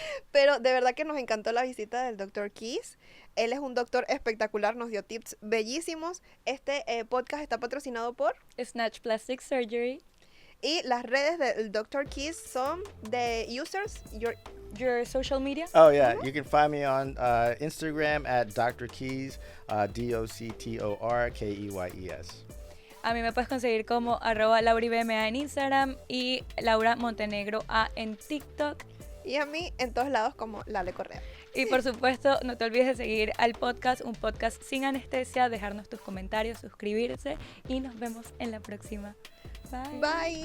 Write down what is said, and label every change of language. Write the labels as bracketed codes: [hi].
[es] Pero de verdad que nos encantó la visita del Dr. Keys. Él es un doctor espectacular, nos dio tips bellísimos. Este podcast está patrocinado por... Snatched Plastic Surgery. Y las redes del Dr. Keys son de users. [en] Your social media. Oh, yeah. You can find me on Instagram at Dr. Keys, DOCTORKEYES. [es] A mí me puedes conseguir como @lauribma en Instagram y Laura Montenegro A en TikTok. Y a mí en todos lados como Lale Correa. Y por supuesto, no te olvides de seguir al podcast, un podcast sin anestesia, dejarnos tus comentarios, suscribirse y nos vemos en la próxima. Bye.